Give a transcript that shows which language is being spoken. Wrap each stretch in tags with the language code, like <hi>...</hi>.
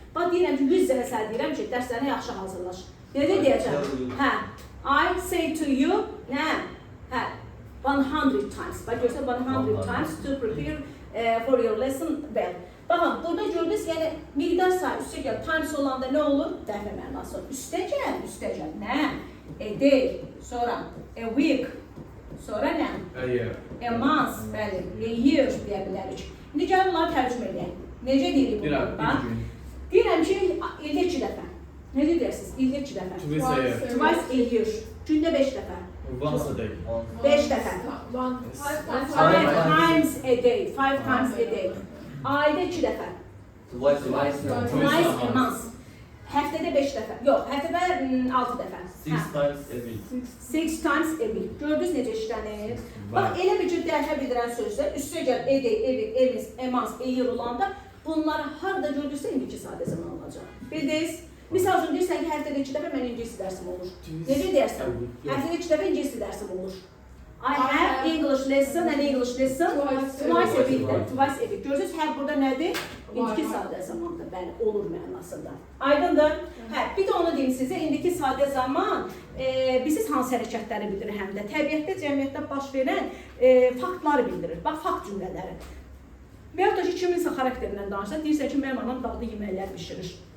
<az>Bax, deyirəm ki, 100 dəfə sən deyirəm ki, dərslərinə yaxşı hazırlaş. Necə deyəcəm? Hə,</az> <en>I say to you,</en> <az>nə?</az> <en>Hə, 100 times.</en> <az>Bax, görsən,</az> <en>100 times to prepare for your lesson well.</en> <az>Baxın, burada gördünüz, yəni miqdar sayı üstə gəl, times olanda nə olur? Dəfə mənası. Üstə gəl, nə?</az> <en>A day, sonra a week, sonra nə? A month,</en> <az>bəli,</az> <en>a year</en> <az>deyə bilərik. İndi gəlin bunları tərcümə edək. Necə deyirik bunu? Deyirəm ki, ildə 2 dəfə. Necə deyirsiniz? İldə 2 dəfə.</az> <en>Twice a year.</en> <az>Gündə 5 dəfə.</az> <en>Once a day. 5 dəfə. 5 times a day. 5 times a day.</en> <az>Ayda 2 dəfə.</az> <en>Twice a month.</en> <az>Həftədə 5 dəfə. Yox, həftədə 6 dəfə.</az> <en>6 times a week. 6 times a week.</en> <az>Gördünüz necə işlənir? Bax, elə bir cür dəfə bildirən sözlər, üstə gəl,</az> <en>a day, a week, a month, a month, a year</en> <az>olanda bunları harada gördürsə indiki sadə zaman olacaq. Bildiniz? Misal üçün deyirsən ki, həftədə 2 dəfə mən ingilis dərsim olur. Necə deyərsən? Həftədə 2 dəfə ingilis dərsim olur.</az> <en>I have English lesson and English lesson twice a week. Twice a week.</en> <az>Görürsünüz, hər burada nədir? İndiki sadə zamanda, bəli, olur mənasında. Aydındır? Hə, bir də onu deyim sizə, indiki sadə zaman bilirsiniz hansı hərəkətləri bildirir həm də. Təbiətdə, cəmiyyətdə baş verən faktları bildirir. Bax, fakt cümlələri. Və yaxud da ki, kiminsə xarakterindən danışsa, deyirsən ki, mənim anam dadlı yeməklər bişirir.</az>